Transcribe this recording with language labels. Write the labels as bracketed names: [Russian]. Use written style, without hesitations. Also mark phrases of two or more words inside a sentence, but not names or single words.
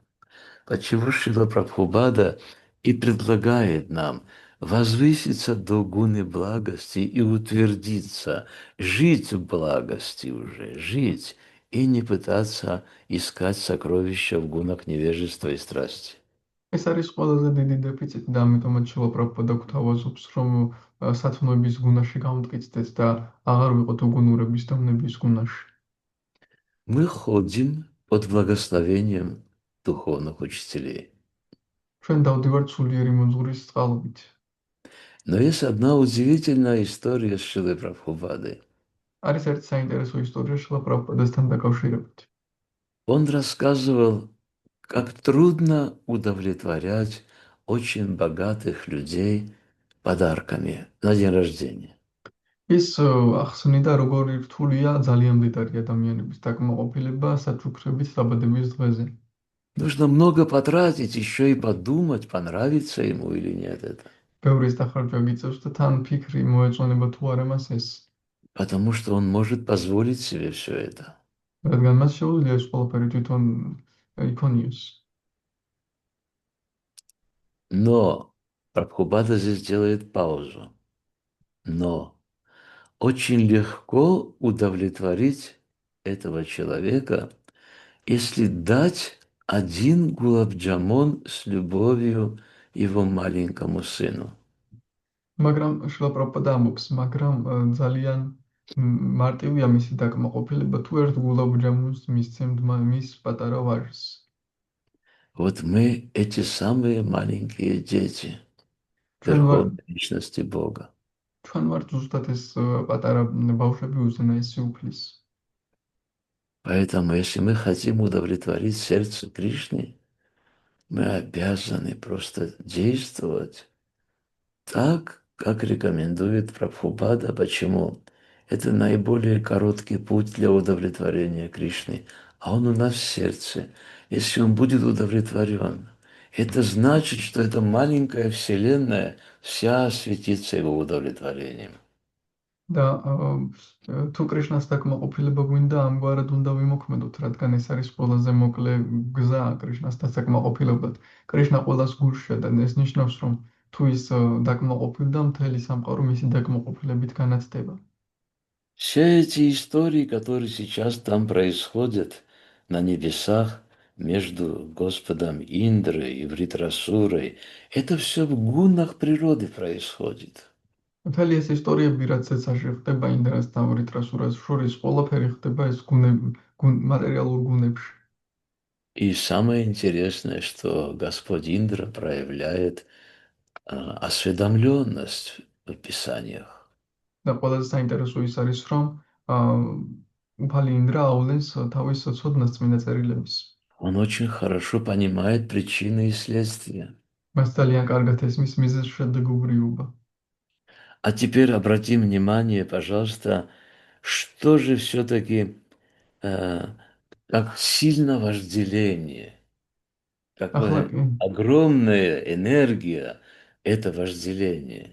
[Russian] Почему Шрила Прабхупада и предлагает нам возвыситься до гуны благости и утвердиться, жить в благости уже, жить и не пытаться искать сокровища в гунах невежества и страсти. [Georgian] ეს არის ყველაზე დიდი დეფიციტი და ამიტომაც შილა პრაბჰუპადა გვთავაზობს, რომ სათნოების გუნაში გამტკიცდეთ და აღარ ვიყოთ უგუნურების და ვნების გუნაში. [Russian] Мы ходим под благословением духовных учителей. [Georgian] ჩვენ დავდივართ სულიერი მოძღვრის წყალობით. [Russian] Но есть одна удивительная история с Шилой Прабхупадой. [Georgian] არის ერთი საინტერესო ისტორია შილა პრაბჰუპადასთან დაკავშირებით. [Russian] Он рассказывал, как трудно удовлетворять очень богатых людей подарками на день рождения. [Georgian] ის ახსნიდა, როგორი რთულია ძალიან მდიდარი ადამიანების დაკმაყოფილება საჩუქრებით დაბადების დღეზე. [Russian] Нужно много потратить, еще и подумать, понравится ему или нет это. [Georgian] ბევრი დახარჯვა გიწევს და თან ფიქრი მოეწონება თუ არა მას ეს. [Russian] Потому что он может позволить себе все это. [Georgian] რადგან მას შეუძლია ეს ყველაფერი თვითონ იქონიოს. [Russian] Но Прабхупада здесь делает паузу. Но очень легко удовлетворить этого человека, если дать один гулабджамон с любовью его маленькому сыну. [Georgian] მაგრამ შილა პრაბჰუპადა ამბობს, მაგრამ ძალიან მარტივია მისი დაკმაყოფილება თუ ერთ გულაბჯამოს მისცემთ მის პატარა ვაჟს. [Russian] Вот мы эти самые маленькие дети [Georgian] ჩვენ ვარ [Russian] Верховной Личности Бога. [Georgian] ჩვენ ვართ ზუსტად ეს პატარა ბავშვები უზენაესი უფლის. [Russian] Поэтому, если мы хотим удовлетворить сердце Кришны, мы обязаны просто действовать так, как рекомендует Прабхупада. Почему? Это наиболее короткий путь для удовлетворения Кришны. А он у нас в сердце. Если он будет удовлетворен, это значит, что эта маленькая вселенная вся осветится его удовлетворением. [Georgian] და თუ კრიშნას დაკმაყოფილება გვინდა, ამგვარად უნდა ვიმოქმედოთ, რადგან ეს არის ყველაზე მოკლე გზა კრიშნასთან დაკმაყოფილებლად. კრიშნა ყველას გულშია და ეს ნიშნავს, რომ თუ ის დაკმაყოფილდა, მთელი სამყარო მისი დაკმაყოფილებით განათდება. [Russian] Все эти истории, которые сейчас там происходят на небесах между Господом Индрой и Вритрасурой, это все в гунах природы происходит. [Georgian] მთელი ეს ისტორიები, რაც ეცაში ხდება ინდრას და ვრიტრასურას შორის, ყველაფერი ხდება ეს მატერიალურ гунებში. [Russian] И самое интересное, что Господь Индра проявляет осведомленность в Писаниях. [Georgian] და ყველაზე საინტერესო ის არის, რომ უფალი ინდრა აავლენს თავის ცოდნას წმინდა წერილების. [Russian] Он очень хорошо понимает причины и следствия. [Georgian] მას ძალიან კარგად ესმის მიზეზ-შედეგობრივობა. [Russian] А теперь обратим внимание, пожалуйста, что же все-таки как сильно вожделение, [Georgian] ახლა [Russian] какая огромная энергия это вожделение.